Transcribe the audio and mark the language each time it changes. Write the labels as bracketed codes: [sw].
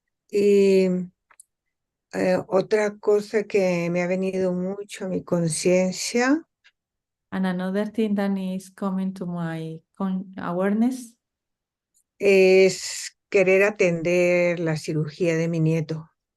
[es] Y otra cosa que me ha venido mucho a mi conciencia [en] And another thing that is coming to my awareness [es] es querer atender la cirugía de mi nieto.